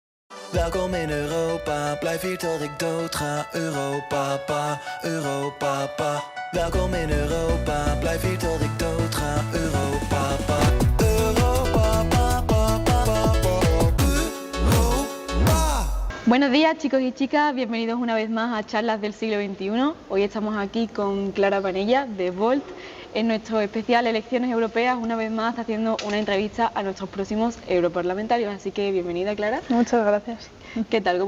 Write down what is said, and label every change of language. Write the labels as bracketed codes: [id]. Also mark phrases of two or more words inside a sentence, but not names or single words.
[nl] Welkom in Europa, blijf hier tot ik dood ga. Europa, pa, Europa, pa. Welkom in Europa, blijf hier tot ik dood ga. Europa, pa. Europa, pa, pa, pa, pa, pa. Europa. [es] Buenos días chicos y chicas, bienvenidos una vez más a Charlas del siglo XXI. Hoy estamos aquí con Clara Panella de Volt en nuestro especial Elecciones Europeas. Una vez más haciendo una entrevista a nuestros próximos europarlamentarios, así que bienvenida Clara. Muchas gracias. ¿Qué tal?